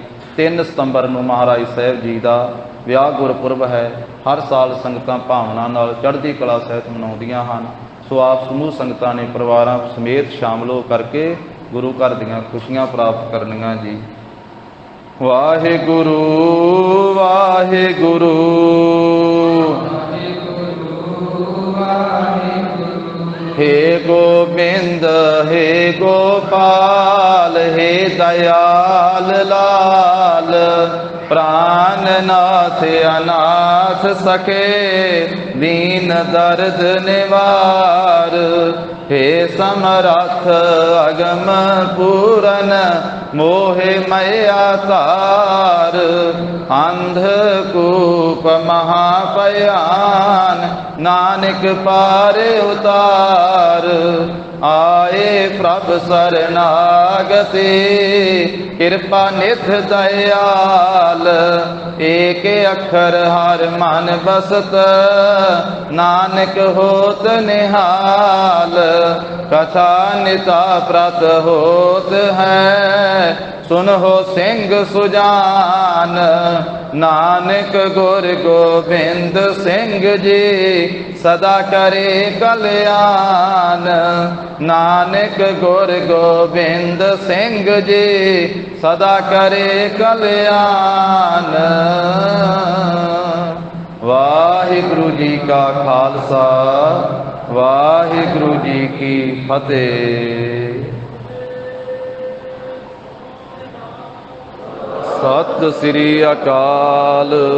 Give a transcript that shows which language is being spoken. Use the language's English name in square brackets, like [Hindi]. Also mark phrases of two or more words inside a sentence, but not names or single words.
[Punjabi] 3 ਸਤੰਬਰ ਨੂੰ ਮਹਾਰਾਜ ਸਾਹਿਬ ਜੀ ਦਾ ਵਿਆਹ ਗੁਰਪੁਰਬ ਹੈ। ਹਰ ਸਾਲ ਸੰਗਤਾਂ ਭਾਵਨਾ ਨਾਲ ਚੜ੍ਹਦੀ ਕਲਾ ਸਹਿਤ ਮਨਾਉਂਦੀਆਂ ਹਨ। ਸੋ ਆਪ ਸਮੂਹ ਸੰਗਤਾਂ ਨੇ ਪਰਿਵਾਰਾਂ ਸਮੇਤ ਸ਼ਾਮਲ ਹੋ ਕਰਕੇ ਗੁਰੂ ਘਰ ਦੀਆਂ ਖੁਸ਼ੀਆਂ ਪ੍ਰਾਪਤ ਕਰਨੀਆਂ ਜੀ। ਵਾਹਿਗੁਰੂ ਵਾਹਿਗੁਰੂ [Braj] हे गोविंद हे गोपाल हे दयाल लाल प्राणनाथ अनाथ सखे दीन दर्द निवार। हे समरथ अगम पूरन मोहे मैया तार। अंधकूप महापयान नानक पारे उतार। आए प्रभ शरणागति कृपा निध दयाल। एक अक्षर हर मन बसत नानक होत निहाल। कथा निता प्रत होत है सुनहो सिंह सुजान। नानक गुर गोबिंद सिंह जी सदा करे कल्याण। नानक गुर गोबिंद सिंह जी सदा करे कल्याण। [Punjabi] ਵਾਹਿਗੁਰੂ ਜੀ ਕਾ ਖਾਲਸਾ ਵਾਹਿਗੁਰੂ ਜੀ ਕੀ ਫਤਿਹ। ਸਤਿ ਸ੍ਰੀ ਅਕਾਲ।